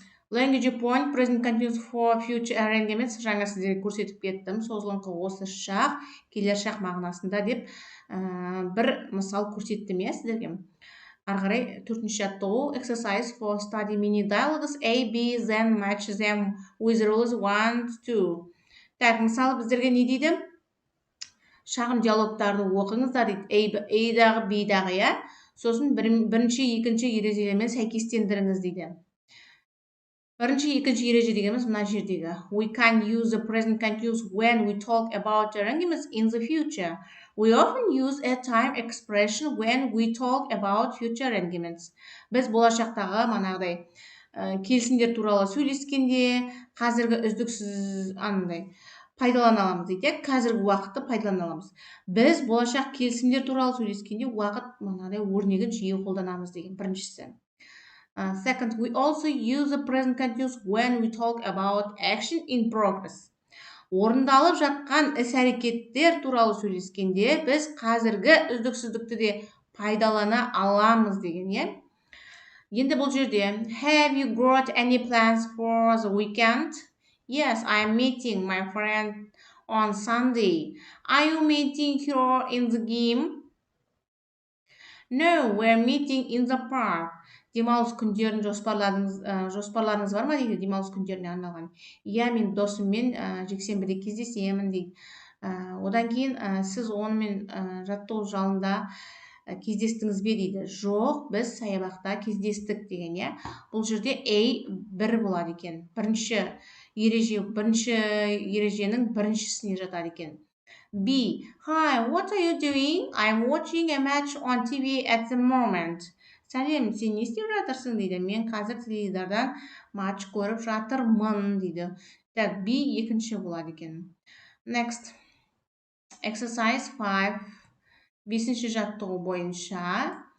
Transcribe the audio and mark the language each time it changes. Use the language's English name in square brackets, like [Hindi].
[English] Language point, present continuous for future arrangements. [Kazakh] Жаңа сіздерге көрсетіп кеттім. Созылыңқы осы шақ, келер шақ мағынасында деп бір мысал көрсеттім, сіздерге. Арғарай, 4-ші жаттығу. [English] Exercise for study mini dialogues A, B, then match them with rules 1, 2. [Kazakh] Мысалы біздерге не дейді? Шағын диалогтарды оқыңыздар дейді. A-дағы, B-дағы, Сосын бірінші, екінші ережелермен сәйкестендіріңіз дейді. Бірінші, екінші ереже дегеніміз мына жердегі. [English] We can use the present continuous when we talk about arrangements in the future. We often use a time expression when we talk about future arrangements. [Kazakh] Біз болашақтағы келісімдер туралы сөйлескенде, қазіргі үздіксіз пайдалана аламыз дейді, қазіргі уақытты пайдалана аламыз. Біз болашақ келісімдер туралы сөйлескенде уақыт өрнегін жиі қолданамыз деген біріншісі. [English] Second, we also use the present continuous when we talk about action in progress. [Kazakh] Орындалып жатқан іс-әрекеттер туралы сөйлескенде біз қазіргі үздіксіздікті де пайдалана аламыз деген, иә. Енді бұл жерде [English] have you got any plans for the weekend? Yes, I'm meeting my friend on Sunday. Are you meeting her in the game? No, we're meeting in the park. [Kazakh] Демалыс күндерін жоспарларыңыз бар ма дейді, демалыс күндеріне арналған. Иә, мен досыммен жексенбіде кездесемін дейді. Одан кейін сіз онымен жаттығу залында кездестіңіз бе дейді. Жоқ, біз саябақта кездестік деген, иә. Бұл жерде A бір болады екен. Бірінші ереженің біріншісіне жатады екен. [English] B. Hi, what are you doing? I'm watching a match on TV at the moment. [Kazakh] Сәлем, сен не істеп жатырсың дейді. Мен қазір теледидардан матч көріп жатырмын дейді. Так, B екінші болады екен. Next. Exercise 5. Бесінші жаттығу бойынша.